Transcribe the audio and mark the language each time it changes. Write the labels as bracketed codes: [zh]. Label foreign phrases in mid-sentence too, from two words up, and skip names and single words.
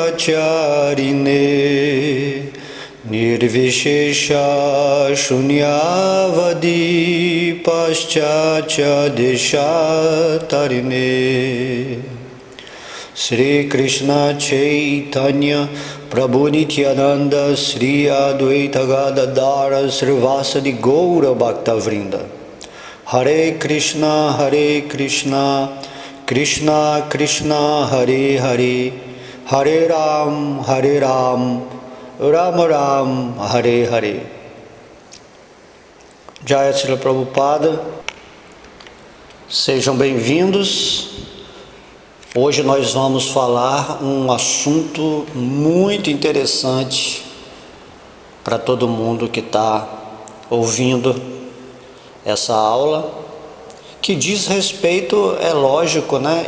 [sa] Pracharine Nirvishesha Shunyavadi Paschatya Deshatarine Sri Krishna Chaitanya Prabhu Nityananda Sri Advaita Gadadara Srivasadi Gaura Bhakta Vrinda Hare Krishna Krishna Krishna Hare Hare Hare Ram Ram Ram Hare Hare. Jaya Srila Prabhupada, [pt] sejam bem-vindos. Hoje nós vamos falar um assunto muito interessante para todo mundo que está ouvindo essa aula, que diz respeito, é lógico, né?